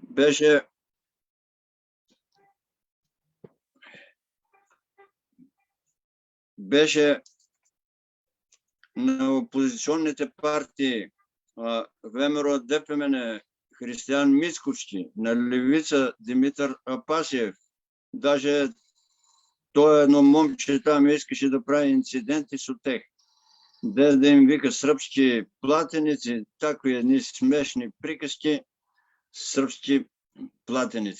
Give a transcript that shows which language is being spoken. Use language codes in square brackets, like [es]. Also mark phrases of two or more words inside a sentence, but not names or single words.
[bg] Беше на опозиционните партии ВМРО ДПМН Християн Мицковски, на левица Димитър Апасиев. Даже той едно момче там искаше да прави инциденти со тех. Да им вика сръбски платеници, такви едни смешни приказки, сръбски платеници.